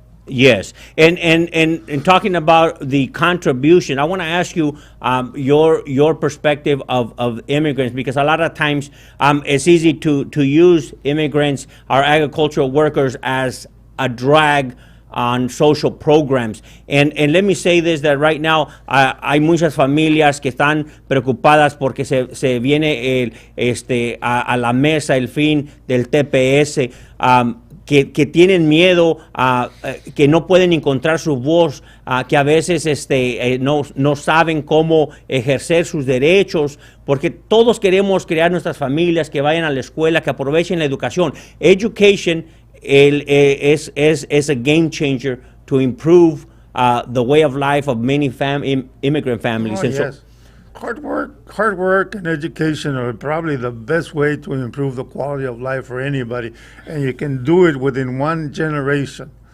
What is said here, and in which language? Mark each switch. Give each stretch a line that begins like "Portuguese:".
English: Yes, and talking about the contribution, I want to ask you your perspective of immigrants, because a lot of times it's easy to use immigrants, our agricultural workers, as a drag on social programs. And let me say this, that right now
Spanish: hay muchas familias que están preocupadas porque se viene a la mesa el fin del TPS, que tienen miedo, que no pueden encontrar su voz, que a veces no saben cómo ejercer sus derechos, porque todos queremos crear nuestras familias, que vayan a la escuela, que aprovechen la educación.
English: Education is a game changer to improve the way of life of many immigrant families. Yes. Hard work and education are probably the best way to improve the quality of life for anybody, and you can do it within one generation.